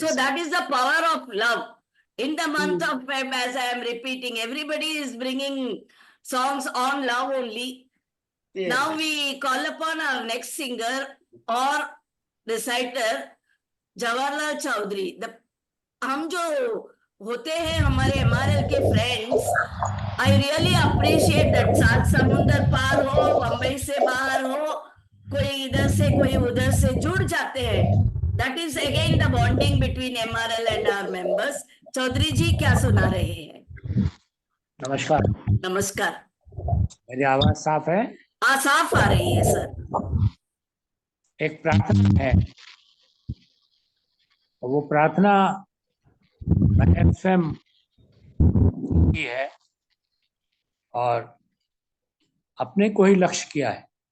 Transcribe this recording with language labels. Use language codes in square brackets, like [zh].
[en] So that is the power of love. In the month of Feb, as I am repeating, everybody is bringing songs on love only. Yes. Now we call upon our next singer or reciter, Jawaharlal Chaudhary. [hi] हम जो होते हैं हमारे MRL के friends, [en] I really appreciate that. [hi] सात समुंदर पार हो, बम्बई से बाहर हो, कोई इधर से कोई उधर से जुड़ जाते हैं. [en] That is again the bonding between MRL and our members. [hi] Chaudhary जी क्या सुना रहे हैं? नमस्कार। नमस्कार। मेरी आवाज साफ है? हाँ, साफ आ रही है सर। एक प्रार्थना है, वो प्रार्थना FM की है और अपने को ही लक्ष्य किया है।